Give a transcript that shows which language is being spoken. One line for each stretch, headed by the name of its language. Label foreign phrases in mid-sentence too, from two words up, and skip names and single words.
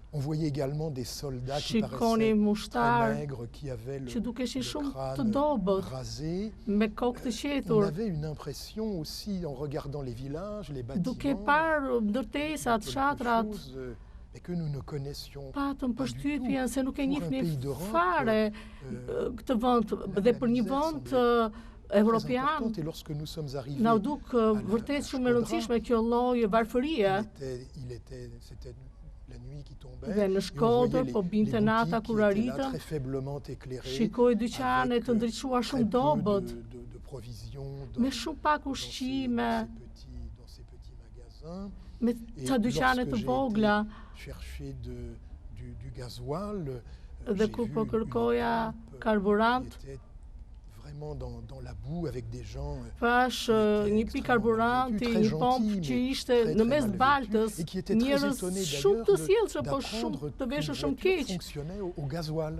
Albanian: shikonim mushtar që dukeshin shumë të dobët, me kokë të qetur, duke parë ndërtesat, fshatrat, patëm përshtypjen se nuk e njihnin fare këtë vend, dhe për një vend evropian
French: Et lorsque nous sommes arrivés
Albanian: na u duk vërtet shumë e rëndësishme kjo lloj varfërie.
French: C'était la nuit qui tombait.
Albanian: Dhe në Shkodër, po binte nata kur arritëm, shikoj dyqane të ndriçuar shumë dobët, me shumë pak ushqime, me ca dyqane të vogla. Dhe kur po kërkoja karburant, pash një pikë karburanti, një pompë që ishte në mes baltës, njerëz shumë të sjellshëm, po shumë të veshur shumë keq.